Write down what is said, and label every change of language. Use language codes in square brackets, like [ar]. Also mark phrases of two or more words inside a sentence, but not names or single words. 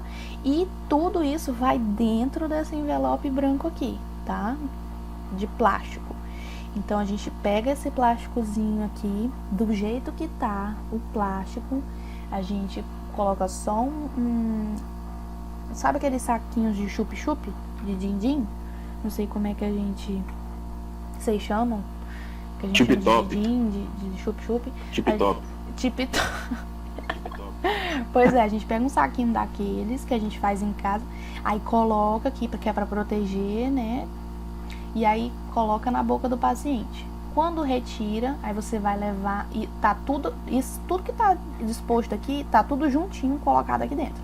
[pt] E tudo isso vai dentro desse envelope branco aqui, tá? De plástico. Então a gente pega esse plásticozinho aqui, do jeito que tá o plástico, a gente coloca só sabe aqueles saquinhos de chup-chup, de din-din? Não sei como é que vocês chamam? Que a gente chama Tip-top. de din-din, de chup-chup. Tip-top. Tip-top. Pois é, a gente pega um saquinho daqueles que a gente faz em casa, aí coloca aqui, porque é pra proteger, né? E aí coloca na boca do paciente. Quando retira, aí você vai levar e tá tudo que tá disposto aqui, tá tudo juntinho colocado aqui dentro.